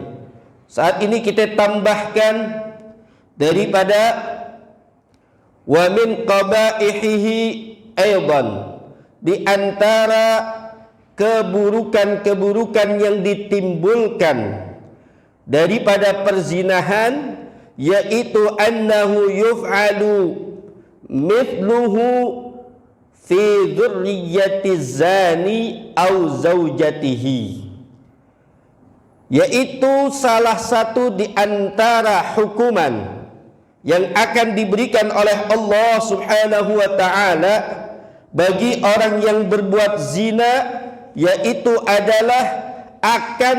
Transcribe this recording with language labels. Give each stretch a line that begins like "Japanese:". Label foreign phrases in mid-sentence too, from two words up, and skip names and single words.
Indonesian: Saat ini kita tambahkan daripada
Arabic: ومن قبائحه أيضا,
Indonesian: di antara keburukan-keburukan yang ditimbulkan daripada perzinahan, yaitu
Arabic: أنه يفعل مثله في ذرية الزاني أو زوجته,
Indonesian: yaitu salah satu di antara hukuman yang akan diberikan oleh Allah
Arabic: سبحانه و
Indonesian: taala bagi orang yang berbuat zina, yaitu adalah akan